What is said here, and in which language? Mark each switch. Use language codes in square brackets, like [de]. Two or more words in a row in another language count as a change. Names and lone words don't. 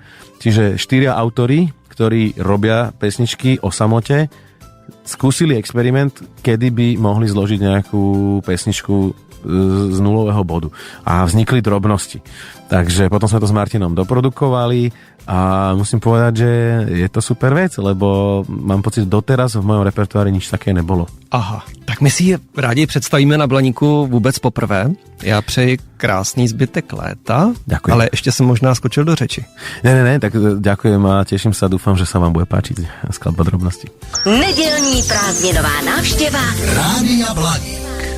[sk] Čiže 4 autori, ktorí robia pesničky o samote, skúsili experiment, kedy by mohli zložiť nejakú pesničku z nulového bodu. A vznikli Drobnosti. Takže potom sme to s Martinom doprodukovali a musím povedať, že je to super vec, lebo mám pocit, doteraz v mojom repertoári nič také nebolo. [cs] Aha, tak my si je rádi představíme na Blaníku vůbec poprvé. Já přeji krásný zbytek léta, [sk] ďakujem. [cs] Ale ještě jsem možná skočil do řeči. Ne, [sk] tak ďakujem a teším sa, dúfam, že sa vám bude páčiť skladba Drobnosti. [cs] Nedělní prázdninová návštěva Rádia Blaník.